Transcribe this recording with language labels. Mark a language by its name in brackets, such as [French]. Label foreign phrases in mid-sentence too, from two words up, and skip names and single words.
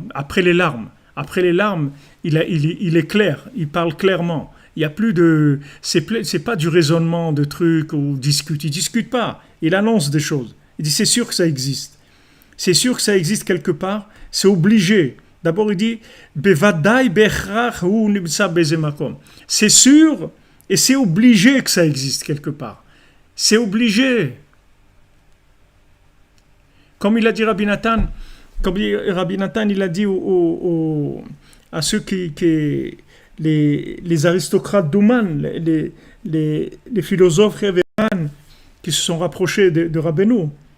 [French] Après les larmes, il est clair. Il parle clairement. Il y a plus de, c'est pas du raisonnement de trucs ou discute. Il discute pas. Il annonce des choses. Il dit, c'est sûr que ça existe. C'est sûr que ça existe quelque part. C'est obligé. D'abord, il dit, [Hebrew] בודאי בהכרח הוא נמצא בזה מקום. [French] C'est sûr et c'est obligé que ça existe quelque part. C'est obligé. Comme il a dit Rabbi Nathan, il a dit à ceux les aristocrates d'Ouman, les philosophes révérends qui se sont rapprochés de Rabbeinu.